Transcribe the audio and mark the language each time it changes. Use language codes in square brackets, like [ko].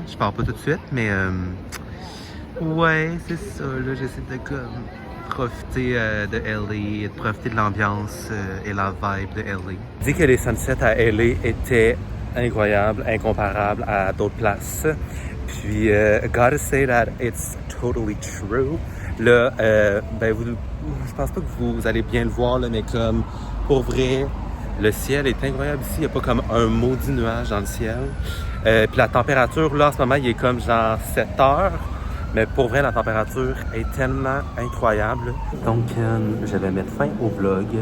[fr] Je pars pas tout de suite, mais ouais, c'est ça, là, j'essaie de comme profiter de LA, de profiter de l'ambiance et la vibe de LA. Je dis que les sunsets à LA étaient incroyables, incomparables à d'autres places. [en] Puis, gotta say that it's totally true. [fr] Là, ben, je pense pas que vous allez bien le voir, là, mais comme, pour vrai, le ciel est incroyable ici. Il n'y a pas comme un maudit nuage dans le ciel. Puis la température, là, en ce moment, il est comme genre 7 heures. Mais pour vrai, la température est tellement incroyable. Donc, je vais mettre fin au vlog.